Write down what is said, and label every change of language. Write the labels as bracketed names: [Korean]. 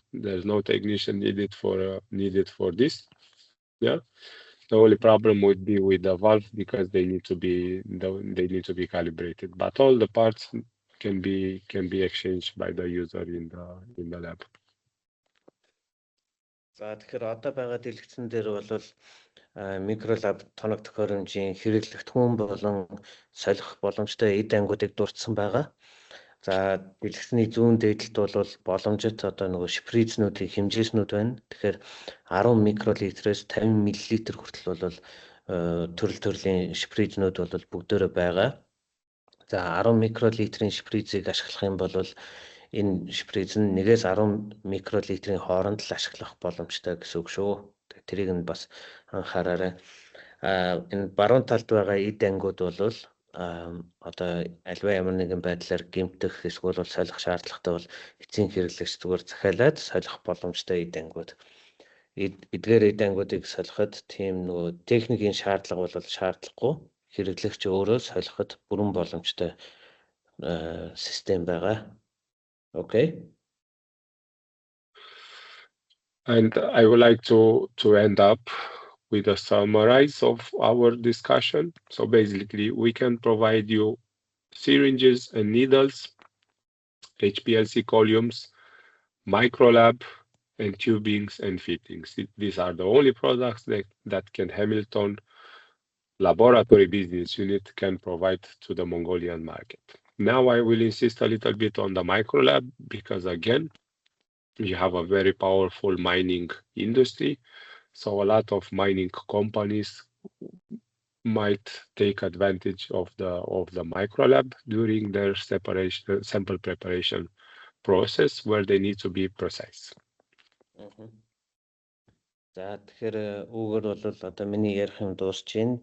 [English] There's no technician needed for this. Yeah. The only problem would be with the valve because they need to be calibrated. But all the parts can be exchanged by the user in the lab. [Mongolian] За тэгэхээр одоо байгаа дэлгэцэн дээр бол микролаб тоног төхөөрөмжийн хэрэглэгдэхүүн болон солих боломжтой эд ангиудыг дурдсан байгаа. За дэлгэцний зүүн дээдлэлт бол боломжит одоо нөгөө шпризнүүдийн хэмжээснүүд байна. Тэгэхээр 10 микролитрээс 50 мл хүртэл бол төрөл төрлийн шпризнүүд бол бүгдөө байгаа. За 10 микролитрийн шпризийг ашиглах юм бол энэ шприз нь 1-10 микролитрийн хооронд л ашиглах боломжтой гэсэн үг шүү. Тэрийг нь бас анхаараарай. Энэ баруун талд байгаа эд ангиуд бол одоо альва ямар нэгэн байдлаар гэмтэх эсвэл солих шаардлагатай бол эцсийн хэрэглэгч зүгээр захиалаад солих боломжтой эд ангиуд. Эдгээр эд ангиудыг солиход тийм нөгөө техникийн шаардлага бол шаардлагагүй. Хэрэглэгч өөрөө солиход бүрэн боломжтой систем байгаа. [English] Okay. And I would like to end up with a summary of our discussion. So basically, we can provide you syringes and needles, HPLC columns, microlab, and tubings and fittings. These are the only products that Hamilton Laboratory Business Unit can provide to the Mongolian market. Now I will insist a little bit on the microlab because, again, you have a very powerful mining industry. So a lot of mining companies might take advantage of the microlab during their sample preparation process where they need to be precise. [Mongolian] За тэгэхээр үүгээр бол одоо миний ярих юм дуусч байна.